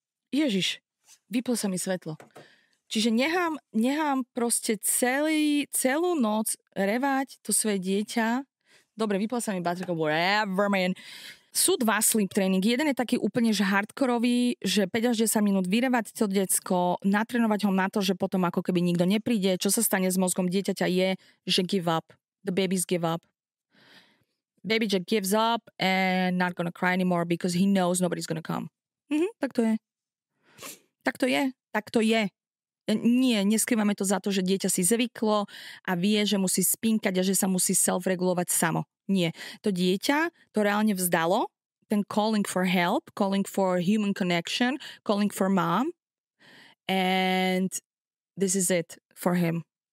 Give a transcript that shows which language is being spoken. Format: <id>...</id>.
<sk>Ježiš, vyplo sa mi svetlo. Čiže nechám proste celú noc revať to svoje dieťa. Dobre, vypla sa mi baterka,</sk> <en>whatever, man.</en> <sk>Sú 2 sleep tréningy. Jeden je taký úplne že hardkorový, že 5 až 10 minút vyrevať to decko, natrénovať ho na to, že potom ako keby nikto nepríde. Čo sa stane s mozgom dieťaťa je, že</sk> <en>give up. The babies give up. Baby just gives up and not gonna cry anymore because he knows nobody's gonna come.</en> <sk>Tak to je. Tak to je. Nie, neskrývame to za to, že dieťa si zvyklo a vie, že musí spinkať a že sa musí self-regulovať samo. Nie. To dieťa to reálne vzdalo, ten</sk> <en>calling for help, calling for human connection, calling for mom, and this is it for him.</en>